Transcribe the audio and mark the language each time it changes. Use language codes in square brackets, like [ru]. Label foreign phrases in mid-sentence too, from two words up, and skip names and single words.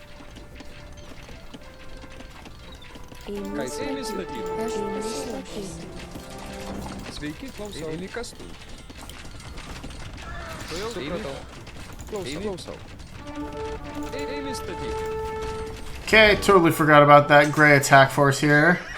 [lt] Ką eimi statyti? Aš pasiruošęs. Sveiki, klausau. Eimi kastų. Supratau. Klausau. Eimi statyti. [en] Okay, totally forgot about that gray attack force here.